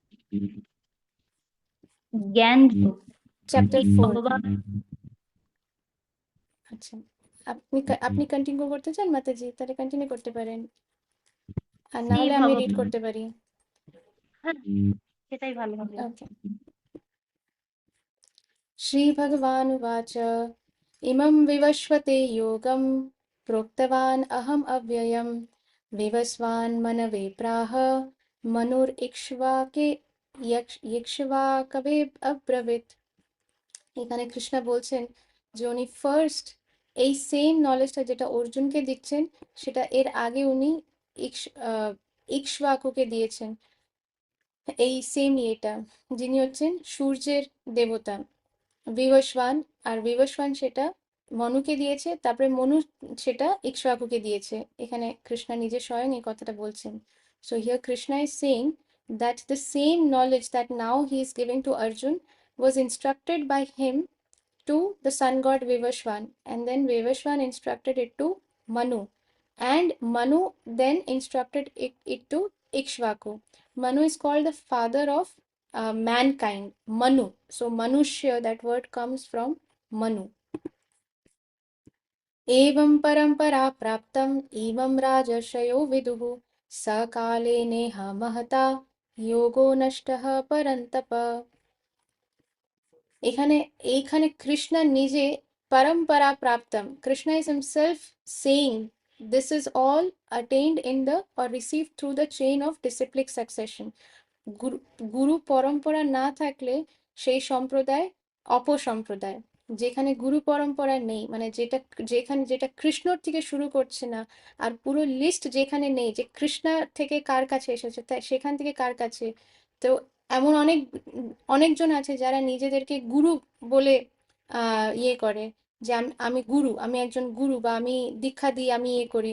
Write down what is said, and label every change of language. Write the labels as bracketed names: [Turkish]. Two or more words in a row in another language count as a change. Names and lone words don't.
[Bangla] জ্ঞান যোগ চ্যাপ্টার 4। ভগবান আচ্ছা, আপনি কন্টিনিউ করতে চান মাতাজি? তাহলে কন্টিনিউ করতে পারেন, আর না শ্রী হলে আমি রিড ভগবান, করতে পারি। হ্যাঁ সেটাই ভালো হবে। [Sanskrit] ওকে। श्रीभगवानुवाच इमं विवस्वते योगं प्रोक्तवान् अहम् अव्ययं विवस्वान् मनवे प्राह मनुरिक्ष्वाके ইক্ষ্বাকবে অব্রবীত। [Bangla] এখানে কৃষ্ণ বলছেন যে উনি ফার্স্ট এই [English] same knowledge [Bangla] যেটা অর্জুনকে দিচ্ছেন, সেটা এর আগে উনি ইক্ষ্বাকুকে দিয়েছেন। এই সেম ইয়েটা, যিনি হচ্ছেন সূর্যের দেবতা বিবস্বান, আর বিবস্বান সেটা মনুকে দিয়েছে, তারপরে মনু সেটা ইক্ষ্বাকুকে দিয়েছে। এখানে কৃষ্ণ নিজে স্বয়ং এই কথাটা বলছেন। [English] so here Krishna is saying that the same knowledge that now he is giving to Arjun was instructed by him to the sun god Vivaswan, and then Vivaswan instructed it to Manu, and Manu then instructed it to Ikshvaku. Manu is called the father of mankind, Manu. So Manushya, that word comes from Manu. [Sanskrit] एवं परम्परा प्राप्तम् इमं राजर्षयो विदुः सकाले नेह महता योगो नष्टः परन्तप। [Bangla] এখানে এইখানে কৃষ্ণ নিজে [Sanskrit] পরম্পরা প্রাপ্তম, [English] কৃষ্ণ is himself saying this is all attained in the or received through the chain of disciplic succession. [Bangla] গুরু পরম্পরা না থাকলে সেই সম্প্রদায় অপসম্প্রদায়। যেখানে গুরু পরম্পরা নেই, মানে যেটা কৃষ্ণর থেকে শুরু করছে না, আর পুরো লিস্ট যেখানে নেই যে কৃষ্ণ থেকে কার কাছে এসেছে, তাই সেখান থেকে কার কাছে, তো এমন অনেকজন আছে যারা নিজেদেরকে গুরু বলে ইয়ে করে যে আমি গুরু, আমি একজন গুরু, বা আমি দীক্ষা দিই, আমি ইয়ে করি।